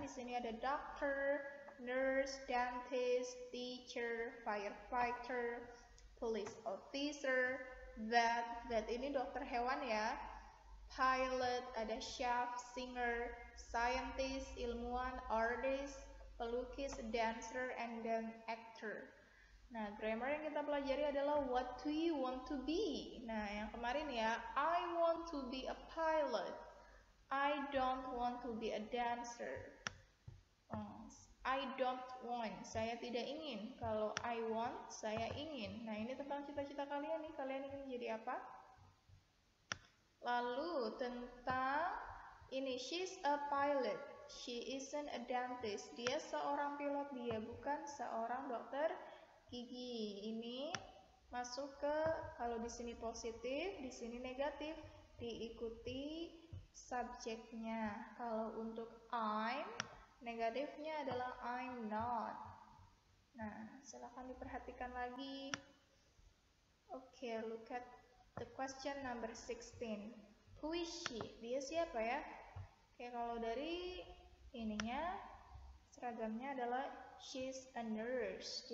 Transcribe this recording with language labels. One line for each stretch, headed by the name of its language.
Indonesian: Di sini ada
English: doctor, nurse, dentist, teacher, firefighter, police officer, vet
Indonesian: ini dokter hewan ya,
English: pilot, ada chef, singer, scientist, ilmuwan, artist, pelukis, dancer, and then actor.
Indonesian: Nah, grammar yang kita pelajari adalah
English: what do you want to be? Nah, yang kemarin ya, I want to be a pilot. I don't want to be a dancer. I don't want,
Indonesian: saya tidak ingin. Kalau
English: I want,
Indonesian: saya ingin. Nah, ini tentang cita-cita kalian nih. Kalian ingin jadi apa? Lalu tentang ini,
English: she's a pilot. She isn't a dentist.
Indonesian: Dia seorang pilot, dia bukan seorang dokter gigi. Ini masuk ke, kalau di sini positif, di sini negatif, diikuti subjeknya. Kalau untuk I'm, negatifnya adalah I'm not. Nah, silahkan diperhatikan lagi.
English: Oke, look at the question number 16. Who is she?
Indonesian: Dia siapa ya? Oke, kalau dari ininya, seragamnya adalah
English: she's a nurse.